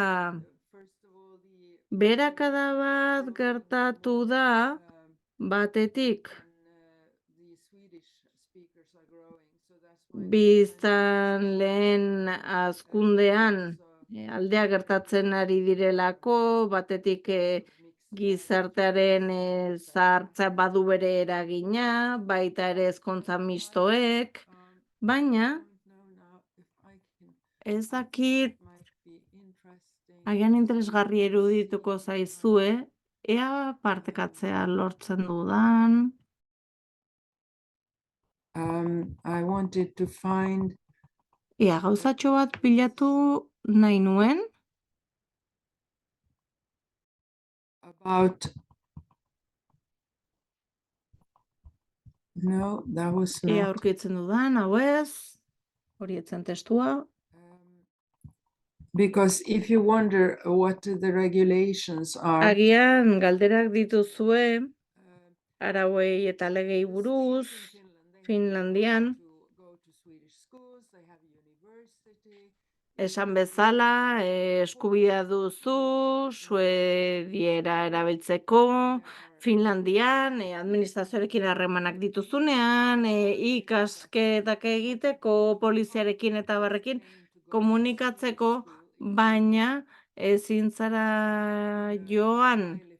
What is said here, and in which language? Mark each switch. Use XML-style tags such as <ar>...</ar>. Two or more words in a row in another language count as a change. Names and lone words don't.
<eu>beherakada bat gertatu da batetik biztan lehen hazkundean aldea gertatzen ari direlako, batetik gizartearen zahartza badu bere eragina, baita ere ezkontza mistoek, baina ez dakit agian interesgarri erudituko zaizue, ea partekatzea lortzen dudan.</eu> <en>I wanted to find</en> <eu>Ea gauzatxo bat bilatu nahi nuen,</eu> <en>about no, that was</en> <eu>ea</eu> <en>not.</en> <eu>aurkitzen dudan, hau ez, hori etzen testua.</eu> <en>Because if you wonder what the regulations are,</en> <eu>Agian galderak dituzue, arauei eta legei buruz, Finlandian, esan bezala, eskubidea duzu, suediera erabiltzeko, Finlandian, administrazioarekin harremanak dituzunean, ikasketak egiteko, poliziarekin eta barrekin komunikatzeko, baina ezin zara joan</eu>